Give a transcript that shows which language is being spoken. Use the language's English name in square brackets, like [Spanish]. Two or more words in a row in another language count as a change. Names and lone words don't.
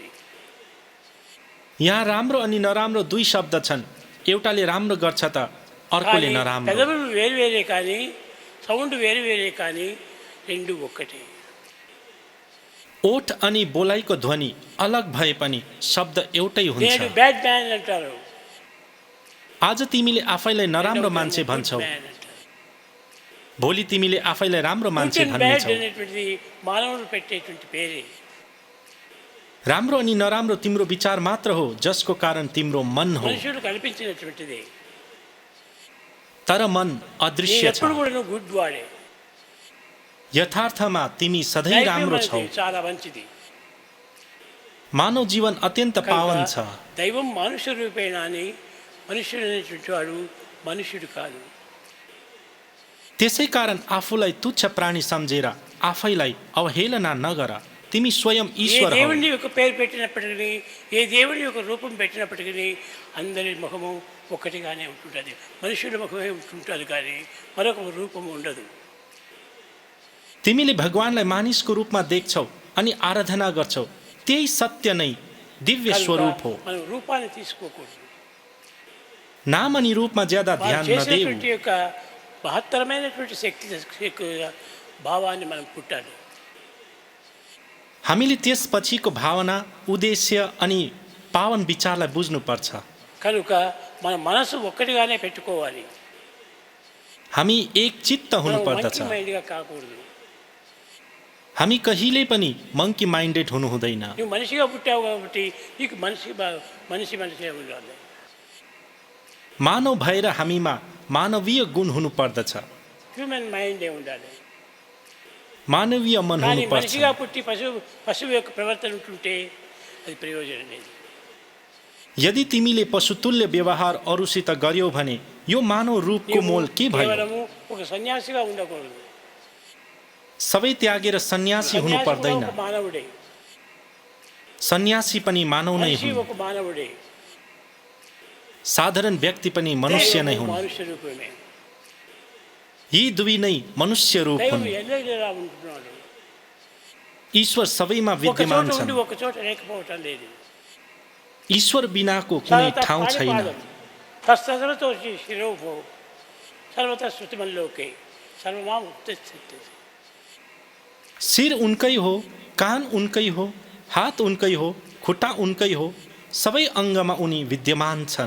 [Nepali] यहाँ राम्रो अनि नराम्रो दुई शब्द छन्, एउटाले राम्रो गर्छ त अर्कोले [Telugu] కానీ [Nepali] नराम्रो। [Telugu] పదములు వేరు వేరే కానీ సౌండ్ వేరు వేరే కానీ రెండు ఒక్కటే. [Nepali] ओठ अनि बोलाइको ध्वनि अलग भए पनि शब्द एउटै [Telugu] నేను [Nepali] हुन्छ। [English] bad man [Telugu] అంటారు, [Nepali] आज तिमीले आफैलाई नराम्रो मान्छे भन्छौ, [Telugu] మ్యాన్ అంటారు. [Nepali] भोलि तिमीले आफैलाई राम्रो मान्छे [English] good and bad [Nepali] भन्नेछौ। [Telugu] అనేటువంటిది మానవులు పెట్టేటువంటి పేరే. [Nepali] राम्रो अनि नराम्रो तिम्रो विचार मात्र हो, जसको कारण तिम्रो मन हो, [Telugu] మనుషులు కల్పించినటువంటిదే. [Nepali] तर मन अदृश्य छ। [Telugu] ఎప్పుడు కూడా గుడ్ వాడే. [Nepali] यथार्थमा तिमी सधैँ [Telugu] లైఫ్ [Nepali] राम्रो छौ। [Telugu] మనది చాలా మంచిది. [Nepali] मानव जीवन अत्यन्त पावन छ। [Telugu] దైవం మనుష్య రూపేణ అని మనుష్యుడు అనేటువంటి వాడు మనుష్యుడు కాదు. [Nepali] त्यसै कारण आफूलाई तुच्छ प्राणी सम्झेर आफैलाई अवहेलना नगर, तिमी स्वयं [Telugu] ఏ [Nepali] ईश्वर हौ। [Telugu] దేవుని యొక్క పేరు పెట్టినప్పటికీ, ఏ దేవుని యొక్క రూపం పెట్టినప్పటికీ అందరి ముఖము ఒక్కటిగానే ఉంటుంటుంది. మనుషుల ముఖమే ఉంటుంటుంది కానీ మరొక రూపం ఉండదు. [Nepali] तिमीले भगवानलाई मानिसको रूपमा देख्छौ अनि आराधना गर्छौ, त्यही सत्य नै दिव्य [Telugu] కనుక [Nepali] स्वरूप हो। [Telugu] మనం రూపాన్ని తీసుకోకూడదు. [Nepali] नाम अनि रूपमा ज्यादा [Telugu] వారు [Nepali] ध्यान नदेऊ। [Telugu] చేసినటువంటి యొక్క మహత్తరమైనటువంటి శక్తి భావాన్ని మనం పుట్టాలి. [Nepali] हामीले त्यसपछिको भावना, उद्देश्य अनि पावन विचारलाई बुझ्नुपर्छ। [Telugu] కనుక మన మనసు ఒక్కటిగానే పెట్టుకోవాలి. [Nepali] हामी एक चित्त [Telugu] మనం [Nepali] हुनुपर्दछ। [Telugu] మంచి మైండ్గా కాకూడదు. [Nepali] हामी कहिल्यै पनि [English] monkey minded [Nepali] हुनु हुँदैन। [Telugu] నువ్వు మనిషిగా పుట్టావు కాబట్టి నీకు మనిషిగా ఉండాలి. [Nepali] मानव भएर हामीमा मानवीय गुण हुनुपर्दछ, [English] human mind [Telugu] ఉండాలి. [Nepali] मानवीय मन [Telugu] కానీ [Nepali] हुनुपर्छ। [Telugu] మనిషిగా పుట్టి పశువు యొక్క ప్రవర్తన ఉంటుంటే అది ప్రయోజనం లేదు. [Nepali] यदि तिमीले पशुतुल्य व्यवहार अरूसित गर्यौ भने यो मानव रूपको मोल के भयो? [Telugu] కేవలము ఒక సన్యాసిగా ఉండకూడదు. [Nepali] सबै त्यागेर सन्यासी हुनु [Telugu] సన్యాసి కూడా [Nepali] पर्दैन। [Telugu] ఒక మానవుడే, [Nepali] सन्यासी पनि मानव नै [Telugu] మనిషి [Nepali] हुन्, [Telugu] ఒక మానవుడే. [Nepali] साधारण व्यक्ति पनि मनुष्य नै [Telugu] దైవము [Nepali] हुन्। [Telugu] మనుష్య రూపమే. [Nepali] यी दुवै नै मनुष्य रूप [Telugu] దైవం [Nepali] हुन्। [Telugu] ఎల్లవేళలా ఉంటున్నాడు. [Nepali] ईश्वर सबैमा [Telugu] ఒక [Nepali] विद्यमान [Telugu] చోట [Nepali] छन्। [Telugu] ఉండి ఒక చోట లేకపోవటం లేదు. [Nepali] ईश्वर बिनाको कुनै ठाउँ छैन। [Sanskrit] तस्ततो शिरोभो सर्वतः श्रुतिमल्लोके सर्वमाम उत्तिष्ठति। [Nepali] सिर उनकै हो, कान उनकै हो, हात उनकै हो, खुट्टा उनकै हो, सबै अङ्गमा उनी विद्यमान छन्।